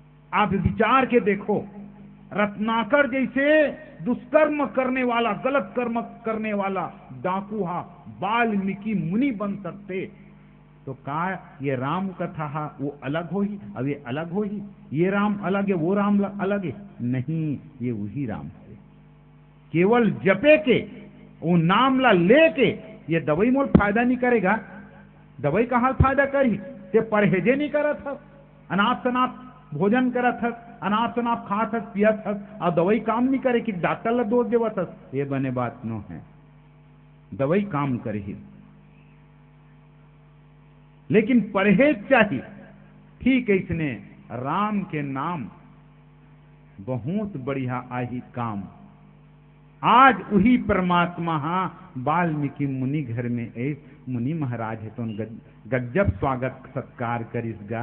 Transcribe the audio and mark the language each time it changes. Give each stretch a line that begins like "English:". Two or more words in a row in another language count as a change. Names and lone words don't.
Chhattisgarhi: आप विचार के देखो, रत्नाकर जैसे दुष्कर्म करने वाला, गलत कर्म करने वाला डाकू हा वाल्मीकि मुनि बन सकते, तो कहा ये राम कथा हा वो अलग हो ही, अब ये अलग हो ही, ये राम अलग है वो राम अलग है, नहीं, ये वही राम है। केवल जपे के वो नाम ला लेके, ये दवाई मोल फायदा नहीं करेगा। दवाई कहाँ फायदा करी, ते परहेजे नहीं करत हस, अनाप शनाप भोजन करत हस, अनाप शनाप खात हस पियत हस, और दवाई काम नहीं करे कि डॉक्टर ला दोष देवत हस, ये बने बात नो है। दवाई काम करे ही, लेकिन परहेज चाहिए। ठीक है, इसने राम के नाम बहुत बढ़िया आई काम। आज वही परमात्मा हाँ वाल्मीकि मुनि घर में मुनि महाराज है, तो गजब स्वागत सत्कार करिसगा।